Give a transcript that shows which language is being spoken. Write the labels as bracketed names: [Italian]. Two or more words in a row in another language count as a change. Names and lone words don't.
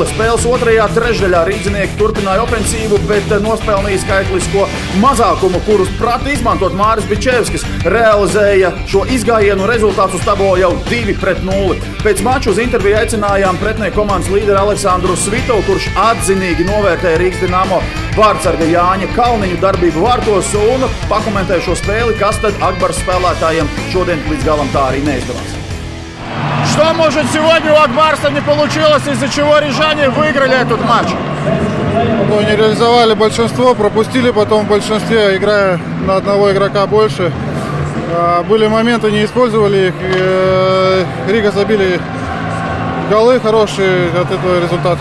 [Latvian] Spēles otrajā trešdaļā rīdzinieki turpināja ofensīvu, bet nospēlnīja skaitlisko mazākumu, kurus prata izmantot Māris Bičevskis, realizēja šo izgājienu rezultātu uz tablo jau 2-0. Pēc maču uz interviju aicinājām pretinieku komandas līderi Aleksandru Svitovu, kurš atzinīgi novērtēja Rīgas Dinamo vārtsarga Jāņa Kalniņu darbību vārtos un pakomentēja šo spēli, kas tad Akbars spēlētājiem šodien līdz galam tā arī neizdevās. [Russian] Что, может, сегодня у Акбарса не получилось, из-за чего рижане выиграли этот матч? Ну, не реализовали большинство, пропустили потом в большинстве, играя на одного игрока больше. Были моменты, не использовали их. Рига забили голы хорошие, от этого результат.